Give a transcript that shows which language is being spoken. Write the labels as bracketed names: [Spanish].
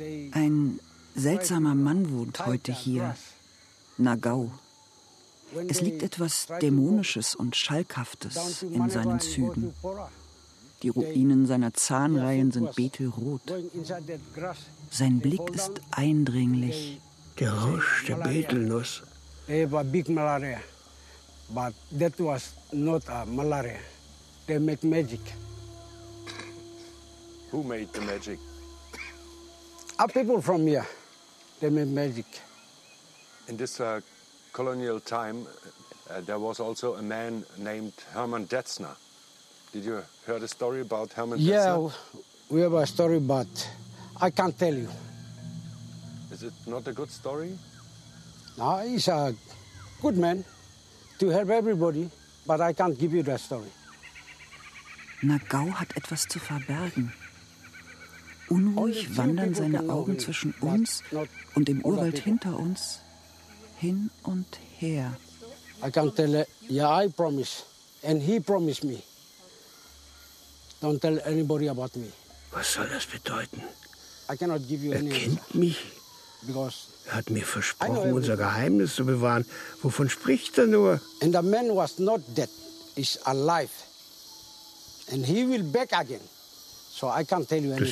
[German] Ein seltsamer Mann wohnt heute hier, Nagao. Es liegt etwas Dämonisches und Schalkhaftes in seinen Zügen. Die Ruinen seiner Zahnreihen sind betelrot. Sein Blick ist eindringlich. Geruschte Betelnuss. [English] They have a big malaria. But that was not a malaria. They make magic. Who made the magic? Our people from here. They made magic. In this colonial time, there was also a man named Hermann Detzner. Did you hear the story about Hermann Detzner? Yeah, we have a story, but I can't tell you. Is it not a good story? No, he's a good man to help everybody, but I can't give you that story. [German] Nagao hat etwas zu verbergen. Unruhig wandern seine Augen zwischen uns und dem Urwald hinter uns hin und her. [English] I can't tell it. Yeah, I promise. And he promised me. Don't tell anybody about me. [German] Was soll das bedeuten? [English] I cannot give you any answer. [German] Er kennt mich. Er hat mir versprochen, unser Geheimnis zu bewahren. Wovon spricht er nur? [English] And the man was not dead, is alive. And he will back again. So I can't tell you anything.